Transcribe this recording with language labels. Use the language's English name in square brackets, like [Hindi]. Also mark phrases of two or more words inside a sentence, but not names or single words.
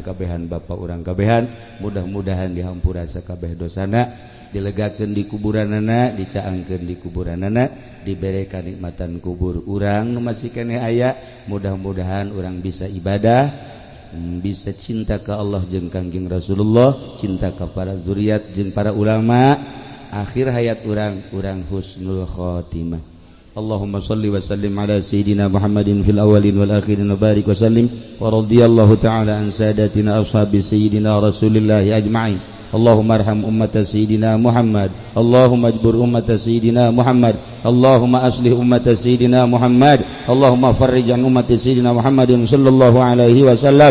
[Sundanese] kabehan bapak urang kabehan mudah-mudahan dihampura sakabeh dosana dilegakeun di kuburanana dicaangkeun di kuburanana dibere kanikmatan kubur urang nu masih keneh aya mudah-mudahan urang bisa ibadah bisa cinta ka Allah jeung Kangjeng Rasulullah cinta ka para zuriat jeung para ulama akhir hayat urang [Arabic] حسن الخاتمة اللهم صل وسلم على سيدنا محمد في الأولين والآخرين وبارك وسلم ورضي الله تعالى عن ساداتنا أصحاب سيدنا رسول الله أجمعين. اللهم ارحم أمة سيدنا محمد، اللهم اجبر أمة سيدنا محمد، اللهم أصلح أمة سيدنا محمد، اللهم فرج عن أمة سيدنا محمد صلى الله عليه وسلم.